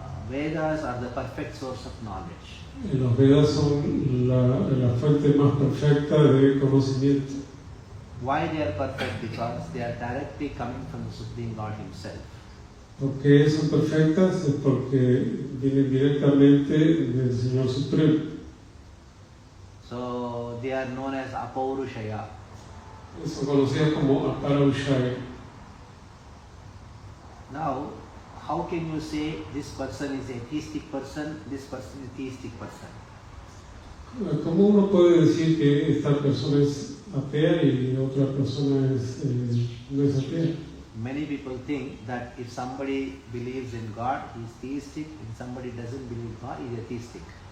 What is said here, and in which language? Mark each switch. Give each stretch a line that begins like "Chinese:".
English: Vedas are the perfect source of knowledge.
Spanish: los Vedas son la fuente más perfecta de conocimiento.
English: Why they are perfect? Because they are directly coming from the Supreme God Himself.
Spanish: ¿Por qué son perfectas? Es porque vienen directamente del Señor Supremo.
English: So they are known as Apaurushaya.
Spanish: Son conocidas como Aparaushaya.
English: Now, how can you say this person is a theistic person, this person is a theistic person?
Spanish: ¿Cómo uno puede decir que esta persona es atea y otra persona no es atea?
English: Many people think that if somebody believes in God, he is theistic. If somebody doesn't believe in God, he is atheistic.